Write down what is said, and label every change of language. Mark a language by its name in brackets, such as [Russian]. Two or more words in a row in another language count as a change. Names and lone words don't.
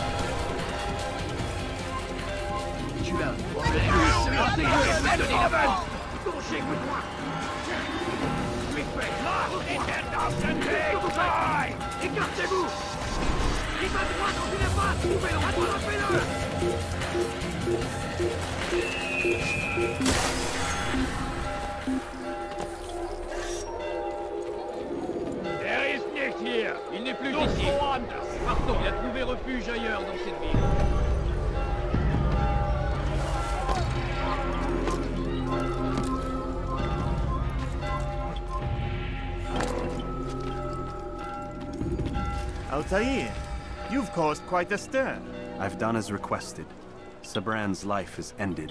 [French] Tu l'as. Approchez, coup de poing. Vite fait, là, écartez-vous. Il va droit dans une impasse. Trouvez-le, attrapez-le. [German] Der ist nicht hier. [French] Il n'est plus [German] Los, [French] ici. [German] woanders. [French] Pardon, il a trouvé refuge ailleurs dans cette ville. [English] Altair, you've caused quite a stir. I've done as requested. Sabran's life is ended.